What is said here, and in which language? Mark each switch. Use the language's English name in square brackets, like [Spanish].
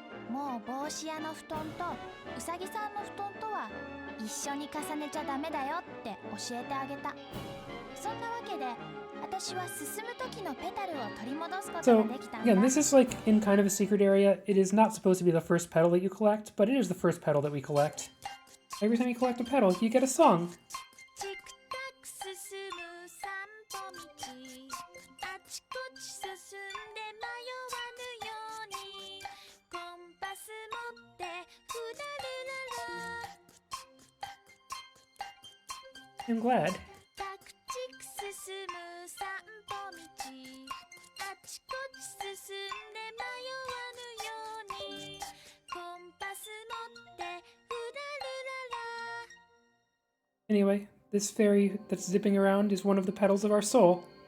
[Japanese] もう帽子屋の布団とうさぎさんの布団とは一緒に重ねちゃダメだよって教えてあげた。そんなわけで私は進む時のペタルを取り戻すことが [English] So, [Japanese] できたんだ。 [English] again, this is like in kind of a secret area. It is not supposed to be the first petal that you collect, but it is the first petal that we collect. Every time you collect a petal, you get a song. [Japanese] チクタク進む散歩道、あちこち進んで迷わぬように、コンパス持ってふらるらら。 [English] I'm glad. [Japanese] タクチク進む散歩道、あちこち進んで迷わぬように、コンパス持ってふらるらら。 [English] Anyway, this fairy that's zipping around is one of the petals of our soul.